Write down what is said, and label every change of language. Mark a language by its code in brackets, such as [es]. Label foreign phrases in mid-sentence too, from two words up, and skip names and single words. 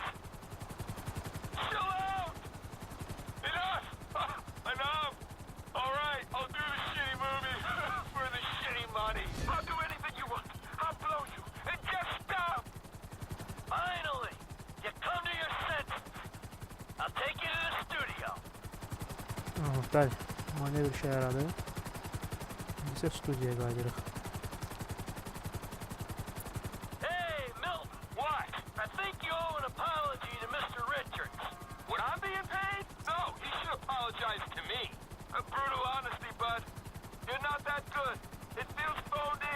[en] Chill out! Enough! Enough! Alright, I'll do the shitty movie for the shitty money. I'll do anything you want. I'll blow you. And just stop! Finally, you come to your senses. I'll take you to the studio. [az] Bəli, manevr işə yaradı. Biz isə studiyaya qayıdırıq. [en] Hey, Milton. What? I think you owe an apology to Mr. Richards. Would I be paid? No, he should apologize to me. Brutal honesty, bud. You're not that good. It feels phoned in.